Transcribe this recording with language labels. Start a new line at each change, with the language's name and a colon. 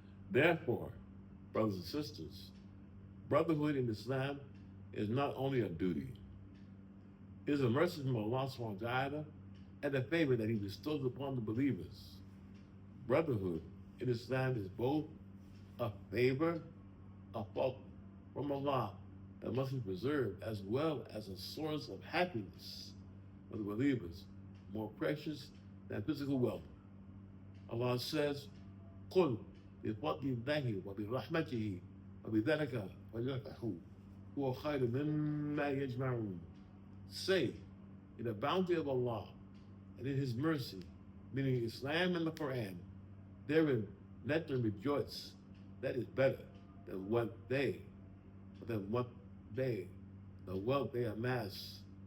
English: Therefore, brothers and sisters, brotherhood in Islam is not only a duty, it is a mercy from Allah subhanahu wa ta'ala and a favor that he bestows upon the believers. Brotherhood in Islam is both a favor, a fault from Allah that must be preserved, as well as a source of happiness for the believers, more precious than physical wealth. Allah says,
Arabic: قُلْ بِفَضْلِ اللَّهِ وَبِرَحْمَتِهِ وَبِذَلِكَ فَلْيَفْرَحُوا هُوَ خَيْرٌ مِّمَّا يَجْمَعُونَ.
English: Say, in the bounty of Allah and in His mercy, meaning Islam and the Qur'an, therein let them rejoice. That is better than the wealth they amass.